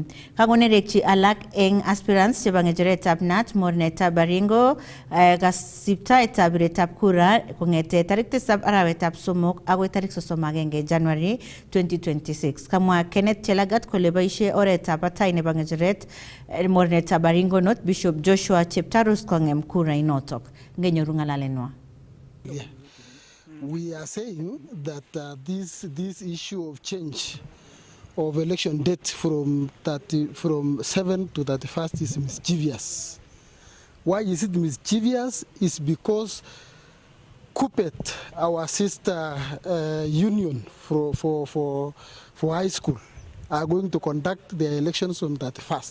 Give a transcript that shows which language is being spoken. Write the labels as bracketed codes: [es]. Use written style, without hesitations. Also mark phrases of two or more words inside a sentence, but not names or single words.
[kln] Kagonerekchi alak eng aspirants chebo ngecheretab NAT mornetab Baringo kasiptoetab biretab kura kongete tarik 7 arawetab somok agoi tarik 31 January 2026. Kamwa Kenneth Chelagat kole boisie oretab batai nebo ngecheret mornetab Baringo North Bishop Joshua Cheptarus kongem kura inotok. Ngenyoru ngalalenwa. [en] We are saying that this issue of change of election date from 7 to 31st is mischievous. Why is it mischievous? Is because KUPPET, our sister union for high school, are going to conduct their elections on 31st.